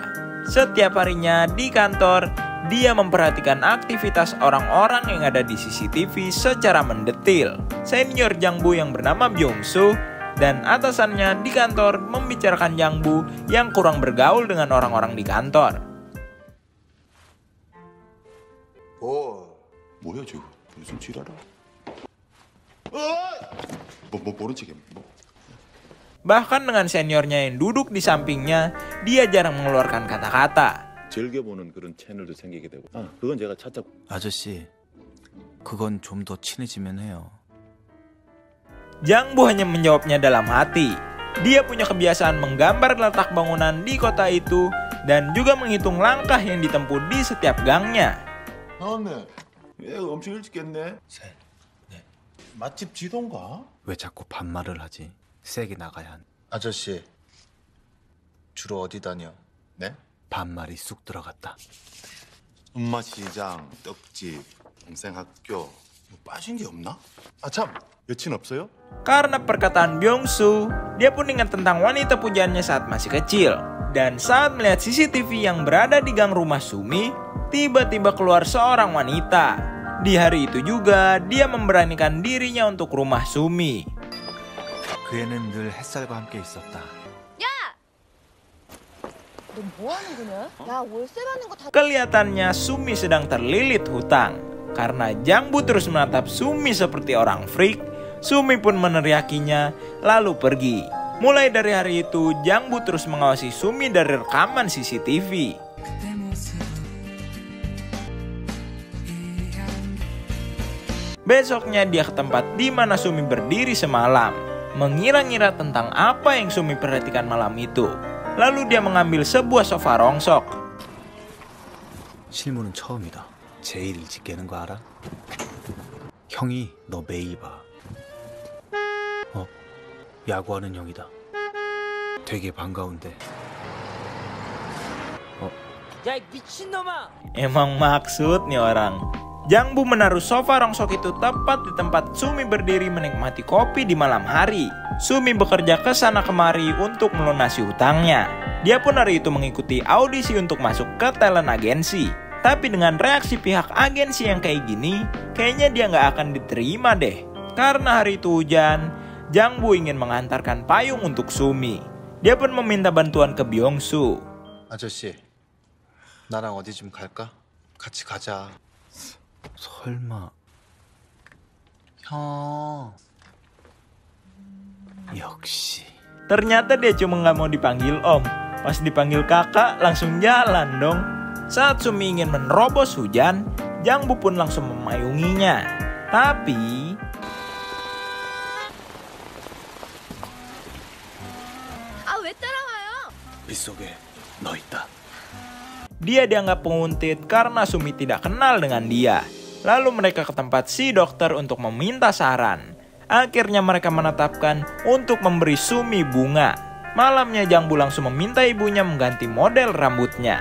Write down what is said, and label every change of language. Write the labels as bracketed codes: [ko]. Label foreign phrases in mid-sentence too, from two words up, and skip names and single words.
[id] Setiap harinya di kantor, dia memperhatikan aktivitas orang-orang yang ada di CCTV secara mendetil. Senior Jang-bu yang bernama Byung-soo dan atasannya di kantor membicarakan Jang-bu yang kurang bergaul dengan orang-orang di kantor. [ko] 뭐야 지금? 무슨 지랄아? 모른 척해. [id] Bahkan dengan seniornya yang duduk di sampingnya, dia jarang mengeluarkan kata-kata. [ko] 즐겨보는 그런 채널도 생기게 되고. 그건 제가 차차. 아저씨, 그건 좀 더 친해지면 해요. [id] Jang-bu hanya menjawabnya dalam hati. Dia punya kebiasaan menggambar letak bangunan di kota itu dan juga menghitung langkah yang ditempuh di setiap gangnya. [ko] 나왔네. 엄청 일찍 깼네. 셋, 넷. 맛집 지도인가? 왜 자꾸 반말을 하지? 세게 나가야 한. 아저씨, 주로 어디 다녀? 네? 반말이 쑥 들어갔다. 엄마 시장, 떡집, 동생 학교. 뭐 빠진 게 없나? 참, 여친 없어요? [id] Karena perkataan Byung-soo, dia pun ingat tentang wanita pujaannya saat masih kecil. Dan saat melihat CCTV yang berada di gang rumah Sumi, tiba-tiba keluar seorang wanita. Di hari itu juga, dia memberanikan dirinya untuk rumah Sumi. [ko] 그 애는 늘 햇살과 함께 있었다. 너 뭐 하는 거냐? 야, 월세 받는 거 다... [id] Kelihatannya Sumi sedang terlilit hutang. Karena Jang-bu terus menatap Sumi seperti orang freak, Sumi pun meneriakinya lalu pergi. Mulai dari hari itu, Jangbu terus mengawasi Sumi dari rekaman CCTV. Besoknya dia ke tempat di mana Sumi berdiri semalam, mengira-ngira tentang apa yang Sumi perhatikan malam itu. Lalu dia mengambil sebuah sofa rongsok. [ko] 실물은 처음이다. 제일 일찍 깨는 거 알아? 형이 너 매일 봐. 야구하는 형이다. 되게 반가운데. [id] Emang maksud nih orang. Jangbu menaruh sofa rongsok itu tepat di tempat Sumi berdiri menikmati kopi di malam hari. Sumi bekerja ke sana kemari untuk melunasi hutangnya. Dia pun hari itu mengikuti audisi untuk masuk ke talent agensi. Tapi dengan reaksi pihak agensi yang kayak gini, kayaknya dia nggak akan diterima deh. Karena hari itu hujan, Jangbu ingin mengantarkan payung untuk Sumi. Dia pun meminta bantuan ke Byung-soo. [ko] 아저씨, 나랑 어디 좀 갈까? 같이 가자. 설마 형. 역시. [id] Ternyata dia cuma nggak mau dipanggil om. Pas dipanggil kakak langsung jalan dong. Saat Sumi ingin menerobos hujan, Jangbu pun langsung memayunginya. Tapi [ko] 왜 따라와요? 빗속에 너 있다. [id] dia dianggap penguntit karena Sumi tidak kenal dengan dia. Lalu mereka ke tempat si dokter untuk meminta saran. Akhirnya mereka menetapkan untuk memberi Sumi bunga. Malamnya Jangbu langsung meminta ibunya mengganti model rambutnya.